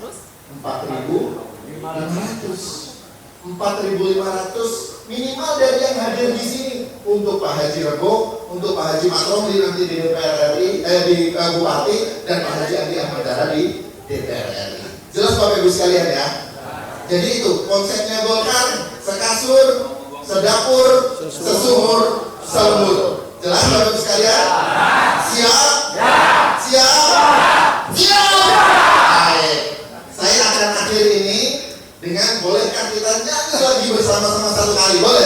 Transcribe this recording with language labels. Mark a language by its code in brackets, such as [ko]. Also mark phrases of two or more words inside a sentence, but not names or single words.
[id] 4.500 minimal dari yang hadir di sini. Untuk Pak Haji Rebo, untuk Pak Haji Matromli nanti di DPR RI, di Bupati, dan Pak Haji Andi Ahmad Dara di DPR RI. Jelas Bapak Ibu sekalian ya. Jadi itu konsepnya Golkar, sekasur, sedapur, sesumur, selembur. Jelas Bapak Ibu sekalian? Siap? Siap? Baik. Saya akan akhiri ini dengan bolehkah kita nyanyi lagi bersama-sama satu kali, boleh?